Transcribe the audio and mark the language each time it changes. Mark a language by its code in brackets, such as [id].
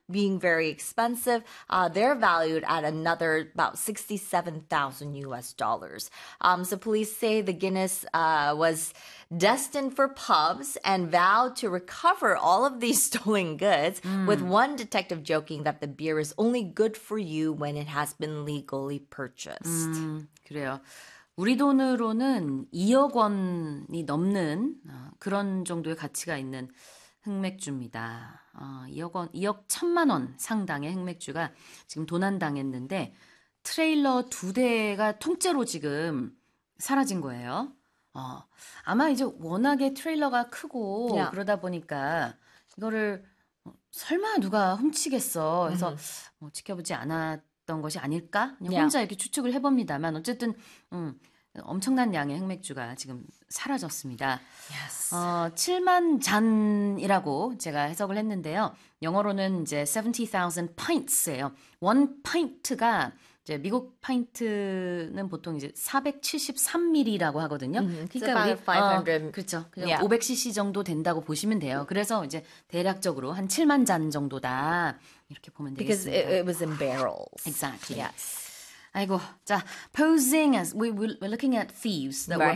[en] being very expensive, they're valued at another about $67,000. So police say the Guinness was destined for pubs and vowed to recover all of these stolen goods, with one detective joking that the beer is only good for you when it has been legally purchased. [ko] 그래요. 우리 돈으로는 2억 원이 넘는 그런 정도의 가치가 있는 흑맥주입니다. 2억 원, 2억 1천만 원 상당의 흑맥주가 지금 도난당했는데 트레일러 두 대가 통째로 지금 사라진 거예요. 아마 이제 워낙에 트레일러가 크고 [en] Yeah. [ko] 그러다 보니까 이거를 설마 누가 훔치겠어? 해서 뭐 지켜보지 않았 던 것이 아닐까? [en] Yeah. [ko] 혼자 이렇게 추측을 해봅니다만 어쨌든 엄청난 양의 흑맥주가 지금 사라졌습니다. 7만 잔이라고 제가 해석을 했는데요. 영어로는 이제 70,000 pints예요. 원 pint가 이제 미국 pint는 보통 이제 473ml라고 하거든요. [en] It's [ko] 그러니까 우리 [en] about 500. [ko] 그렇죠. 그냥 500cc 정도 된다고 보시면 돼요. 그래서 이제 대략적으로 한 7만 잔 정도다. 이렇게 보면 [en] Because [ko] 되겠습니다. [en] it was in barrels. Exactly. Yes. 아이고, 자, posing as we're looking at thieves that were